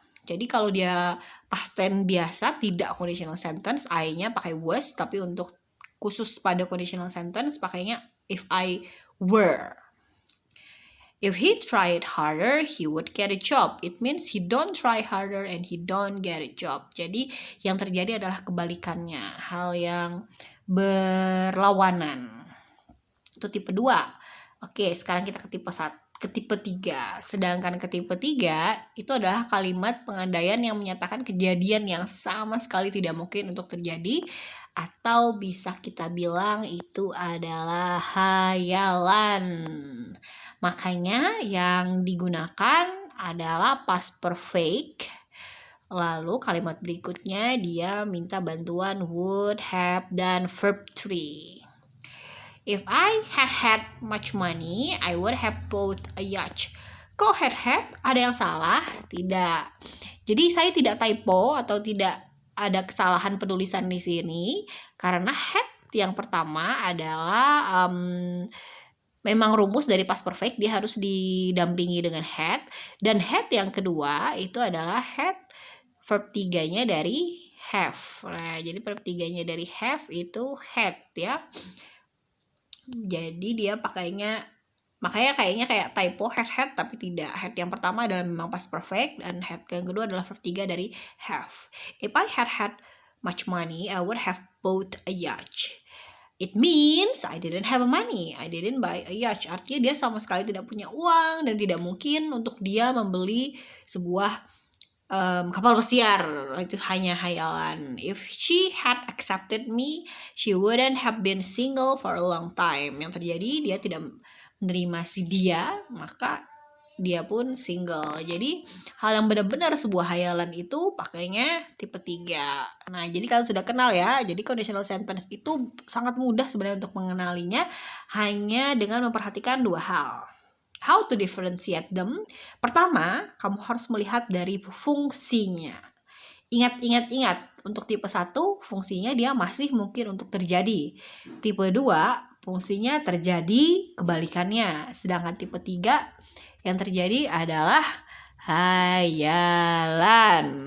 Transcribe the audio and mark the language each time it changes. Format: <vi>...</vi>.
<id>Jadi kalau dia past tense biasa tidak conditional sentence, I-nya pakai was, tapi untuk khusus pada conditional sentence pakainya</id> <en>if I were. If he tried harder, he would get a job. It means he don't try harder and he don't get a job.</en> <id>Jadi yang terjadi adalah kebalikannya, hal yang berlawanan. Itu tipe 2. Oke, sekarang kita ke tipe 1. Ke tipe 3. Sedangkan ke tipe 3 itu adalah kalimat pengandaian yang menyatakan kejadian yang sama sekali tidak mungkin untuk terjadi, atau bisa kita bilang itu adalah hayalan. Makanya yang digunakan adalah past perfect. Lalu kalimat berikutnya dia minta bantuan would, have, dan verb 3.</id> <en>If I had much money, I would have bought a yacht.</en> <id>Kok had? Ada yang salah? Tidak. Jadi saya tidak typo atau tidak ada kesalahan penulisan di sini karena had yang pertama adalah memang rumus dari past perfect, dia harus didampingi dengan had, dan had yang kedua itu adalah had verb 3-nya dari have. Nah, jadi verb 3-nya dari have itu had ya. Jadi dia pakainya, makanya kayaknya kayak typo had tapi tidak. Had yang pertama adalah memang past perfect dan had yang kedua adalah verb 3 dari have.</id> <en>If I had much money, I would have bought a yacht. It means I didn't have money, I didn't buy a yacht.</en> <id>Artinya dia sama sekali tidak punya uang dan tidak mungkin untuk dia membeli sebuah kapal pesiar. Itu hanya hayalan.</id> <en>If she had accepted me, she wouldn't have been single for a long time.</en> <id>Yang terjadi dia tidak menerima si dia, maka dia pun single. Jadi hal yang benar-benar sebuah hayalan itu pakainya tipe 3. Nah, jadi kalian sudah kenal ya. Jadi conditional sentence itu sangat mudah sebenarnya untuk mengenalinya hanya dengan memperhatikan 2 hal.</id> <en>How to differentiate them?</en> <id>Pertama, kamu harus melihat dari fungsinya. Ingat, untuk tipe 1 fungsinya dia masih mungkin untuk terjadi. Tipe 2 fungsinya terjadi kebalikannya. Sedangkan tipe 3 yang terjadi adalah hayalan.</id>